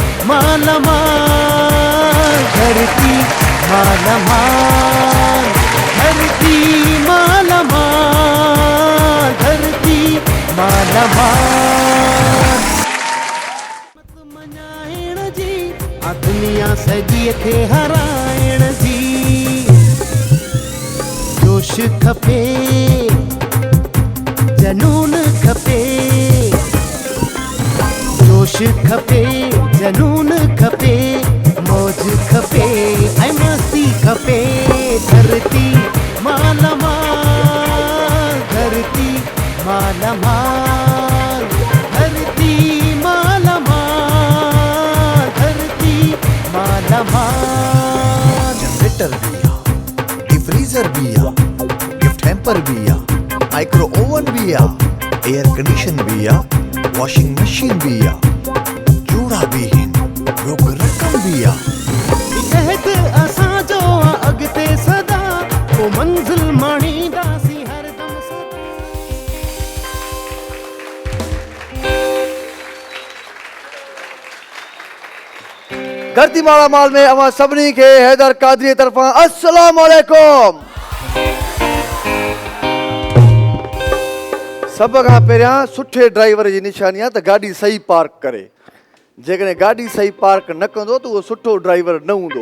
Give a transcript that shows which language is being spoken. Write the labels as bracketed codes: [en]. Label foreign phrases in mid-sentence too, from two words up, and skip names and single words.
[sd] माला माल, धरती माला माल, धरती माला माल, धरती माला माल। मत मञाइण जी आ दुनिया सॼीअ खे हराइण जी। जोश खपे, जनून खपे, जोश खपे, जनून खपे, मौज खपे, ऐं मस्ती खपे। धरती माला माल, धरती माला माल, धरती माला माल, धरती माला माल। जनरेटर भी आ, डिफ्रीजर भी आ, [en] gift hamper [sd] भी आ, [en] micro oven [sd] भी आ, [en] air condition [sd] भी आ, [en] washing machine [sd] भी आ, जूड़ा भी हिन, रोक रकम भी आ। कहत असांजो अॻिते सदा, पोइ मंज़िल माणींदासीं हरदम सदा। धरती माला माल में अवां सभिनी खे हैदर कादरी तरफ़ां [ar] السلام عليكم. [sd] सभ खां पहिरियां सुठे ड्राइवर जी निशानी आहे त गाॾी सही पार्क करे। जेकॾहिं गाॾी सही पार्क न कंदो त उहो सुठो ड्राइवर न हूंदो।